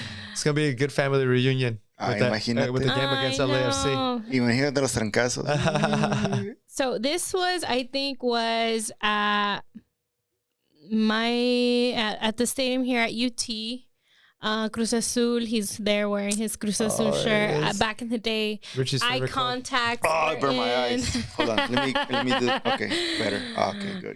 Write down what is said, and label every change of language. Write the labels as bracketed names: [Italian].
[English] It's gonna be a good family reunion with the game against LAFC. [Spanish] Imagínate los trancazos. [English] So this was at at the stadium here at UT. Cruz Azul, he's there wearing his Cruz Azul shirt. Back in the day, Richie's eye contact. I burned my eyes. Hold on, let me do. Okay, better. Okay, good.